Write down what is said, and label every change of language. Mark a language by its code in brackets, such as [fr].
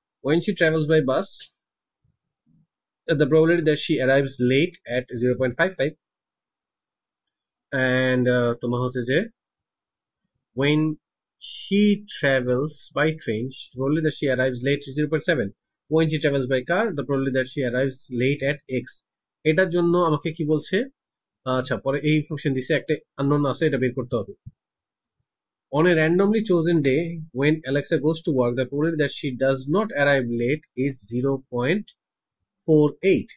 [en] When she travels by bus, the probability that she arrives late at 0.55, and [bn] তোমার হচ্ছে যে [en] when she travels by train, the probability that she arrives late is 0.7. When she travels by car, the probability that she arrives late at x. [bn] এটার জন্য আমাকে কি বলছে? আচ্ছা, পরে এই ফাংশন দিছে, একটা আননোন আছে, এটা বের করতে হবে। [en] On a randomly chosen day when Alexa goes to work, the probability that she does not arrive late is 0.48.